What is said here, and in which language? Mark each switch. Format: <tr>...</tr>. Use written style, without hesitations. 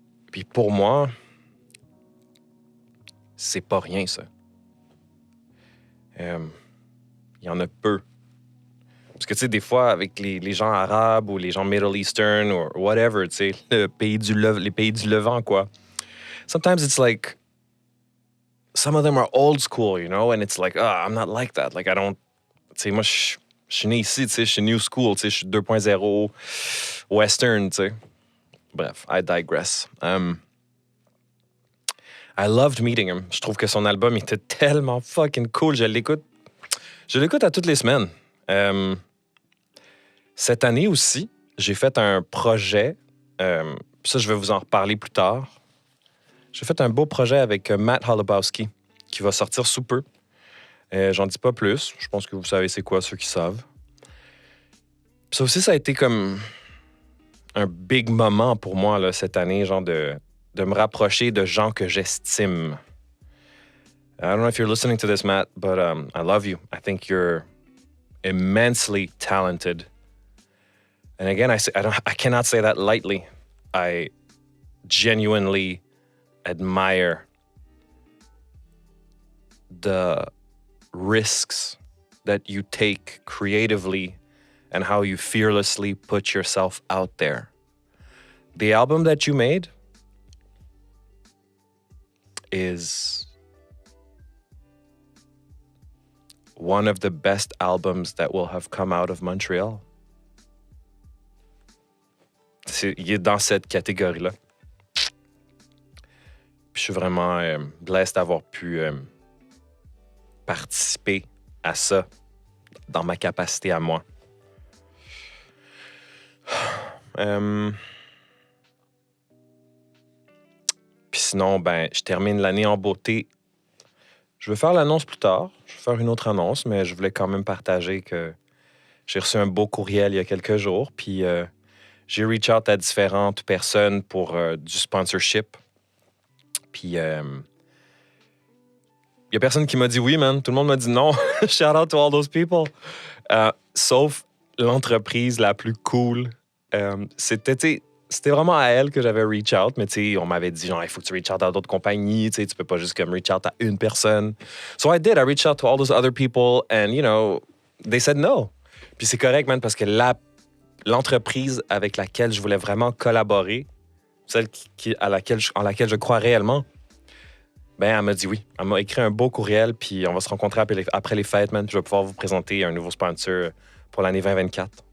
<fr>Puis pour moi, c'est pas rien, ça. Il y en a peu. Parce que, tu sais, des fois, avec les gens arabes ou les gens Middle Eastern ou whatever, tu sais, les pays du Levant, quoi.</fr> <en>Sometimes it's like, some of them are old school, you know, and it's like, I'm not like that. Like, I don't...</en> <fr>Tu sais, moi, je suis né ici, tu sais, je suis new school, tu sais, je suis 2.0 western, tu sais.</fr> <en>Bref, I digress. I loved meeting him.</en> <fr>Je trouve que son album était tellement fucking cool. Je l'écoute à toutes les semaines. Cette année aussi, j'ai fait un projet. Ça, je vais vous en reparler plus tard. J'ai fait un beau projet avec Matt Holubowski qui va sortir sous peu. J'en dis pas plus. Je pense que vous savez c'est quoi, ceux qui savent. Puis ça aussi, ça a été comme un big moment pour moi là, cette année, genre de me rapprocher de gens que j'estime.</fr> <en>I don't know if you're listening to this, Matt, but I love you. I think you're immensely talented. And again, I cannot say that lightly. I genuinely admire the risks that you take creatively and how you fearlessly put yourself out there. The album that you made is one of the best albums that will have come out of Montreal.</en> <fr>Il est dans cette catégorie-là. Puis je suis vraiment blessed d'avoir pu participer à ça dans ma capacité à moi. Puis sinon, ben, je termine l'année en beauté. Je vais faire l'annonce plus tard. Je vais faire une autre annonce, mais je voulais quand même partager que j'ai reçu un beau courriel il y a quelques jours. Puis j'ai reach out à différentes personnes pour du sponsorship. Puis il y a personne qui m'a dit oui, man. Tout le monde m'a dit non.</fr> <en>Shout out to all those people.</en> <fr>Sauf l'entreprise la plus cool. C'était vraiment à elle que j'avais reach out, mais on m'avait dit genre, il faut que tu reach out à d'autres compagnies, tu peux pas juste comme reach out à une personne.</fr> <en>So I did. I reached out to all those other people and, you know, they said no.</en> <fr>Puis c'est correct, man, parce que l'entreprise avec laquelle je voulais vraiment collaborer, celle en laquelle je crois réellement, ben elle m'a dit oui. Elle m'a écrit un beau courriel, puis on va se rencontrer après les fêtes, man, puis je vais pouvoir vous présenter un nouveau sponsor pour l'année 2024.</fr>